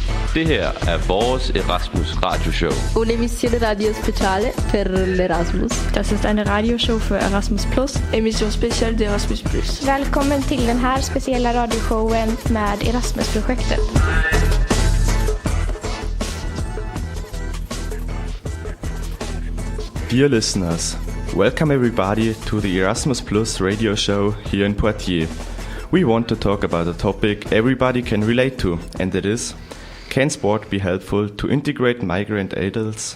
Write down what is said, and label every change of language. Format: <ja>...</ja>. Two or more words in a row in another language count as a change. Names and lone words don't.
<da>Det her er vores Erasmus radioshow.</da> <it>Un'emissione radio speciale per l'Erasmus.</it> <de>Das ist eine Radioshow für Erasmus+.</de> <fr>Emission special de Erasmus+.</fr> <sv>Välkommen till den här speciella radioshowen med Erasmus-projektet.</sv> <en>Dear listeners, welcome everybody to the Erasmus Plus radio show here in Poitiers. We want to talk about a topic everybody can relate to, and that is, can sport be helpful to integrate migrant adults?</en>